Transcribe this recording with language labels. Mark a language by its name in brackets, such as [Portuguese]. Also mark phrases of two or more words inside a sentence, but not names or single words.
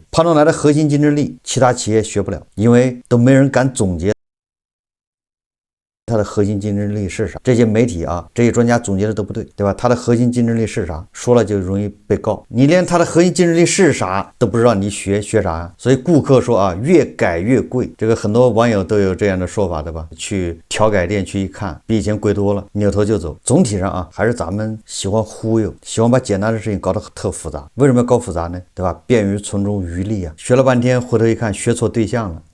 [Chinese] 胖東來的核心競爭力，其他企業學不了，因為都沒人敢總結它的核心競爭力是啥？這些媒體這些專家總結的都不對，對吧？它的核心競爭力是啥？說了就容易被告。你連它的核心競爭力是啥都不知道，你學啥呀？所以顧客說越改越貴，這個很多網友都有這樣的說法，對吧？去調改店去一看，比以前貴多了，扭頭就走。總體上還是咱們喜歡忽悠，喜歡把簡單的事情搞得特複雜。為什麼要搞複雜呢？對吧？便於從中漁利啊。學了半天，回頭一看，學錯對象了。